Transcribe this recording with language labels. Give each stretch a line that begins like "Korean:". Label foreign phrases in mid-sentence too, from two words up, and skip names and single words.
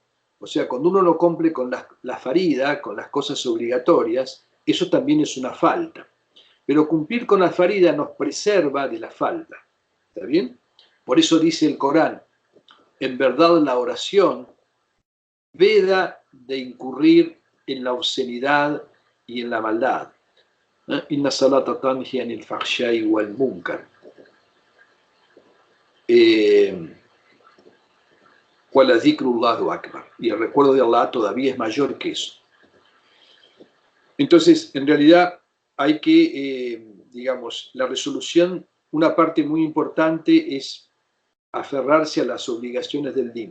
Spanish: O sea, cuando uno no cumple con la farida, con las cosas obligatorias, eso también es una falta. Pero cumplir con la farida nos preserva de la falta. ¿Está bien? Por eso dice el Corán: en verdad la oración veda de incurrir en la obscenidad y en la maldad.
Arabic: إن الصلاة تنهى عن الفحشاء والمنكر.
Spanish: Y el recuerdo de Allah todavía es mayor que eso. Entonces, en realidad hay que, digamos, la resolución, una parte muy importante es aferrarse a las obligaciones del din.